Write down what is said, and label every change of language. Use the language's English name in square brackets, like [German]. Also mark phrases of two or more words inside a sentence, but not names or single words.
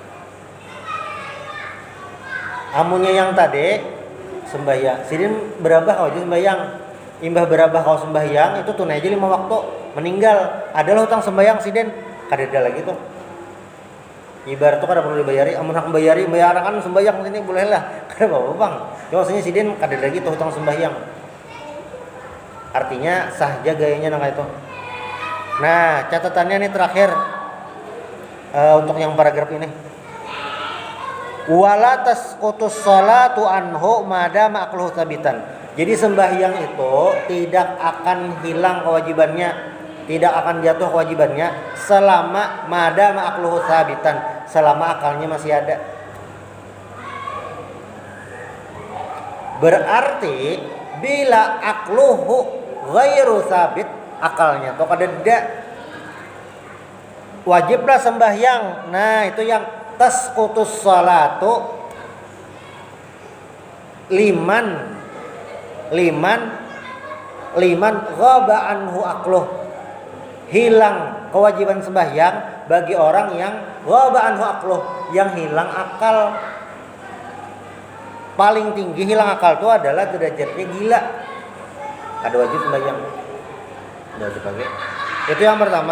[Banjar] Amunnya yang tadi sembahyang, sidin berapa kau aja sembahyang, imbah berapa kau sembahyang itu tunai aja 5 waktu, meninggal adalah hutang sembahyang sidin, kadeda lagi tuh. Ibarat tuh kada perlu dibayari, amun hak bayari bayaran sembahyang sini boleh lah, kada apa-apa bang. Cuma maksudnya sidin kadeda lagi tuh hutang sembahyang. Artinya sah aja gayanya nang itu. Nah catatannya nih terakhir untuk yang paragraf ini. [Arabic] ولا تسقط الصلاة عنه ما دام عقله ثابتا. [Indonesian] Jadi sembahyang itu tidak akan hilang kewajibannya, tidak akan jatuh kewajibannya selama [Arabic] ما دام عقله ثابتا, [Indonesian] selama akalnya masih ada. [Banjar] Berarti bila [Arabic] عقله غير ثابت, [Banjar] akalnya tuh kadeda, wajiblah sembahyang. [Indonesian] Nah itu yang [Arabic] تسقط الصلاة لمن غاب عنه عقله, [Indonesian] hilang kewajiban sembahyang bagi orang yang [Arabic] غاب عنه عقله, [Indonesian] yang hilang akal. Paling tinggi hilang akal itu adalah derajatnya gila, ada wajib sembahyang. Udah wajib lagi. Itu yang pertama.